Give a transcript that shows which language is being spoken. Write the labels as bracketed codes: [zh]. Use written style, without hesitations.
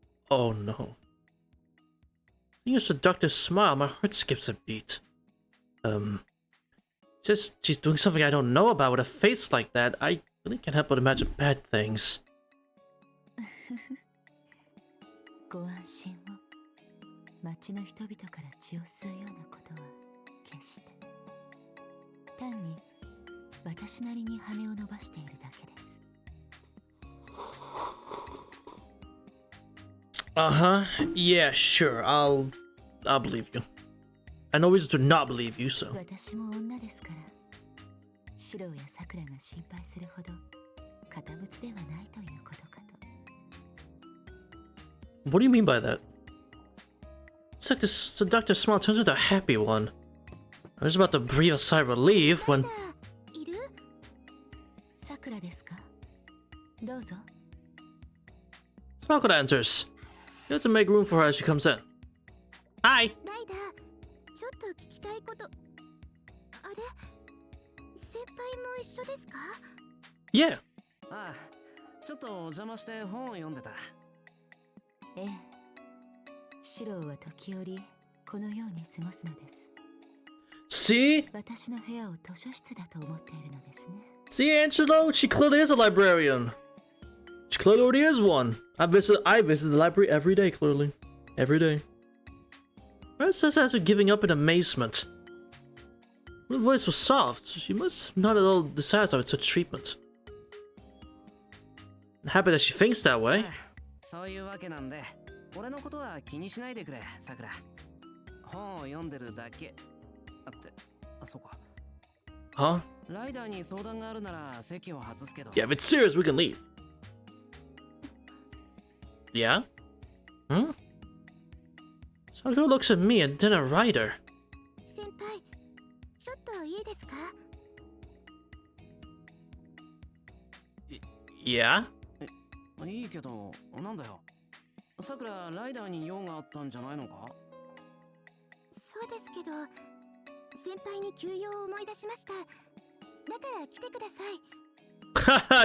[en] Oh no. Seeing a seductive smile, my heart skips a beat. Just she's doing something I don't know about with a face like that. I really can't help but imagine bad things. [ja] ご安心を。町の人々から血を吸うようなことは決して。単に私なりに羽を伸ばしているだけです。 [en] Uh-huh. Yeah, sure. I'll believe you. I know reason to not believe you, so. [ja] 私も女ですから、シローやサクラが心配するほど堅物ではないということかと。 [en] What do you mean by that? It's like this seductive smile turns into a happy one. I was about to breathe a sigh of relief when [ja] いる？サクラですか？どうぞ。 [en] Sakura enters. You have to make room for her as she comes in. Hi! [ja] ライダー、ちょっと聞きたいこと。あれ？先輩も一緒ですか？ [en] Yeah. [ja] ああ、ちょっとお邪魔して本を読んでた。ええ。シローは時折このように過ごすのです。 [en] See? [ja] 私の部屋を図書室だと思っているのですね。 [en] See, Angelo? She clearly is a librarian. She clearly already is one. I visit the library every day, clearly. Every day. Red says as if giving up in amazement. Her voice was soft. She must not at all dissatisfied with such treatment. I'm happy that she thinks that way. [ja] そういうわけなんで、俺のことは気にしないでくれ、さくら。本を読んでるだけ。あって、あ、そうか。 [en] Huh? [ja] ライダーに相談があるなら席を外すけど。 [en] Yeah, if it's serious, we can leave. Yeah? Hmm? Sakura looks at me and then at Ryder. [ja] 先輩、ちょっといいですか？ [en] Yeah? [ja] いいけど、なんだよ。さくら、ライダーに用があったんじゃないのか？そうですけど、先輩に休養を思い出しました。だから来てください。